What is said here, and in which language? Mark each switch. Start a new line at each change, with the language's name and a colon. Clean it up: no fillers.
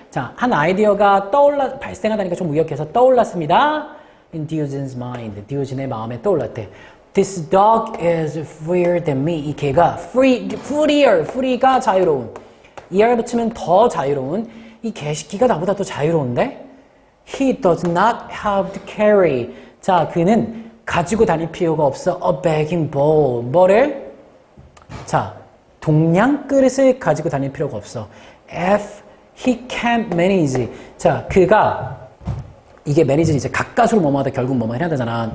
Korean: 자, 한 아이디어가 발생하다니까 좀 의역해서 떠올랐습니다.
English: In Diogenes' mind.
Korean: 디오진의 마음에 떠올랐대.
English: This dog is freer than me.
Korean: 이 개가 free가 자유로운. ER 붙이면 더 자유로운. 이 개새끼가 나보다 더 자유로운데?
English: He does not have to carry.
Korean: 자, 그는 가지고 다닐 필요가 없어.
English: A begging bowl.
Korean: 뭐를? 자, 동양 그릇을 가지고 다닐 필요가 없어.
English: If he can't manage.
Korean: 자, 그가 이게 매니저는 이제 가까스로 뭐뭐 하다 결국 뭐뭐 해야 되잖아.